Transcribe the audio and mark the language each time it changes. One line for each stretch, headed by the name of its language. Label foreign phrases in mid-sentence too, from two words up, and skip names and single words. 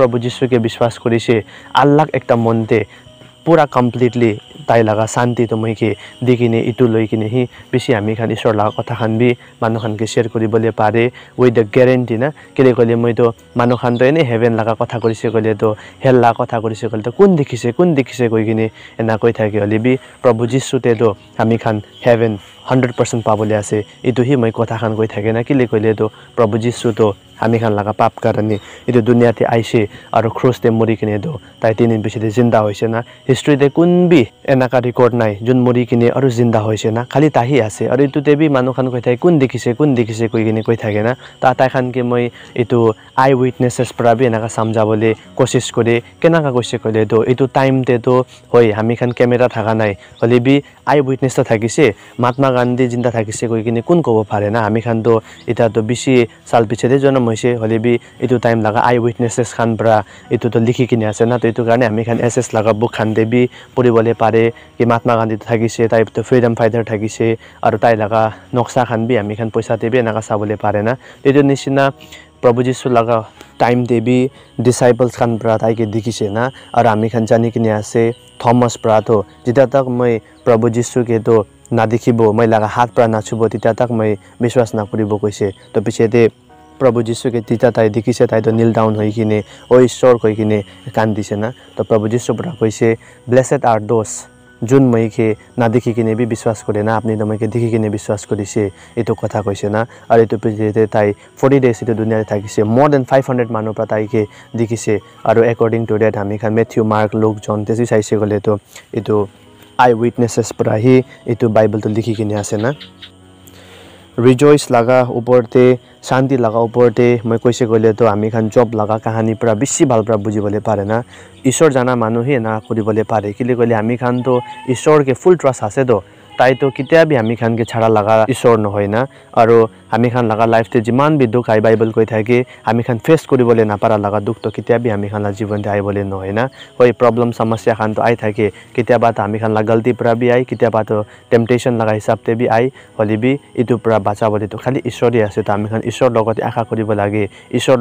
Naga Pidgin: प्रभु जीशु के विश्वास करिसे अल्लाह एकटा मनते पूरा कम्प्लीटली ताई लगा शांति तो मैं के देखिने इटु लइकिने ही बेसी हामी खान ईश्वर लगा कथा खान भी मानु खान के शेयर करिबले पारे
English: with the guarantee
Naga Pidgin: ना केले कले मैं तो मानु खान तो एने हेभेन लगा कथा करिसे कले तो हेल लगा कथा करिसे कले तो कुन देखिसे कइकिने एना कइ थाके हली भी प्रभु जीशु ते तो हामी खान हेभेन 100% पाबले आसे इटु ही मैं कथा खान कइ थाके ना केले कले तो प्रभु जीशु तो हामी खान laga pap karane itu dunia te aise aro cross te mori kine do tai 3 din pichete zinda hoise na history te kunbi enaka record nai jun mori kine aro zinda hoise na khali tahi ase aro itu te bi manu khan koi thai kun dekhise koi kine koi thake na ta tai khan ke moi itu
English: eye witnesses
Naga Pidgin: pra bi enaka samjabole koshish kore kenaka koise kole do itu time te to hoi हामी khan camera thaka nai hole bi
English: eye witness
Naga Pidgin: ta thakise Mahatma Gandhi jinda thakise koi kine kun kobo phare na हामी khan to eta to bishi sal pichete jonam hoise hole bi itu time laga eye witnesses khan pra itu to likhi kine ase na to itu karone हामी khan SS laga book khan de bi poribole pare ki Mahatma Gandhi thakise tai to
English: freedom fighter
Naga Pidgin: thakise aru tai laga noksa khan bi हामी khan paisa te bi enaka sabole pare na itu nisina Prabhu Jisu laga time de bi disciples khan pra tai ke dikhise na aru हामी khan jani kine ase Thomas pra to jita tak moi Prabhu Jisu ke to na dekhibo moi laga hath pra na chubo tita tak moi biswas na koribo koise to pichete Prabhu Jisu ke tita tai dikhise tai to
English: kneel down
Naga Pidgin: hoi kine o ishwar koi kine kandise na to Prabhu Jisu pra koise
English: blessed are those
Naga Pidgin: jun moi ke na dekhi kine bi biswas kore na apni to moi ke dekhi kine biswas korise etu kotha koise na aru etu pichete tai 40 days etu dunia te thakise
English: more than 500
Naga Pidgin: manu pra tai ke dikhise aru
English: according to that
Naga Pidgin: हामी khan Matthew Mark Luke John tesi saise gole to etu
English: eye witnesses
Naga Pidgin: pra hi etu Bible to likhi kine ase na rejoice laga upor te shanti laga upor te moi koise gole to हामी khan job laga kahani pra bishi bhal pra bujibole pare na ishwar jana manu he na koribole pare kile gole हामी khan to ishwar ke
English: full trust
Naga Pidgin: ase do tai to kitia bi हामी khan ke chhara laga ishwar no hoina aru हामी khan laga life te jiman bi dukh ai Bible koi thake हामी khan face koribole na para laga dukh to kitia bi हामी khan la जीवन te aibole no hoina hoi problem samasya khan to ai thake kitia ba ta हामी khan la galti pra bi ai kitia ba to temptation laga hisab te bi ai holi bi itu pra bacha bole to khali ishwari ase ta हामी khan ishwar logote akha koribo lage ishwar